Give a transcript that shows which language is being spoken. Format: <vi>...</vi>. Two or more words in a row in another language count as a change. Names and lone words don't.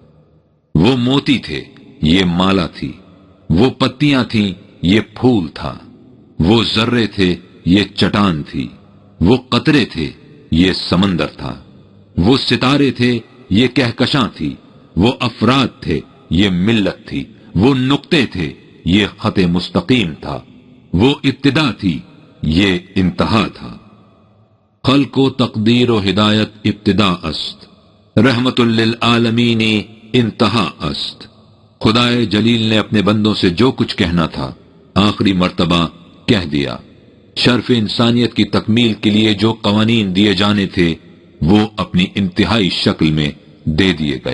<ur>وہ موتی تھے، یہ مالا تھی، وہ پتیاں تھیں، یہ پھول تھا، وہ ذرے تھے، یہ چٹان تھی، وہ قطرے تھے، یہ سمندر تھا، وہ ستارے تھے، یہ کہکشاں تھی، وہ افراد تھے، یہ ملت تھی، وہ نقطے تھے، یہ خط مستقیم تھا، وہ ابتدا تھی، یہ انتہا تھا۔</ur> <fa>خلق و تقدیر و ہدایت ابتدا است، رحمت للعالمین انتہا است۔</fa> <ur>خدائے جلیل نے اپنے بندوں سے جو کچھ کہنا تھا آخری مرتبہ کہہ دیا۔ شرف انسانیت کی تکمیل کے لیے جو قوانین دیے جانے تھے وہ اپنی انتہائی شکل میں دے دیے گئے۔</ur>